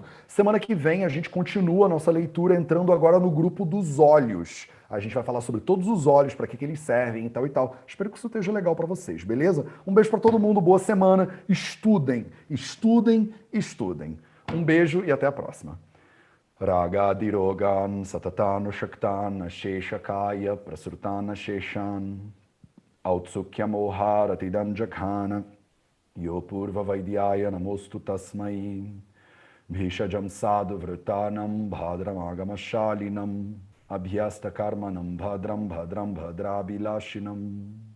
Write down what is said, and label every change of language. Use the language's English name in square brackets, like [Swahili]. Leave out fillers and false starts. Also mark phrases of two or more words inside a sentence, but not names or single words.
[Portuguese] Semana que vem a gente continua a nossa leitura entrando agora no grupo dos olhos. A gente vai falar sobre todos os olhos, para que eles servem e tal e tal. Espero que isso esteja legal para vocês, beleza? Um beijo para todo mundo, boa semana. Estudem, estudem, estudem. Um beijo e até a próxima. [Sanskrit] Ragadirogan satatanu shaktan sheshakaya prasrutana sheshan Autsukyamoharatidanjakhana Yopurva Vaidyaya Namostu Tasmai Bhishajam Sadhu Vritanam Bhadram Agamashalinam Abhyasta Karmanam Bhadram Bhadram Bhadrabilashinam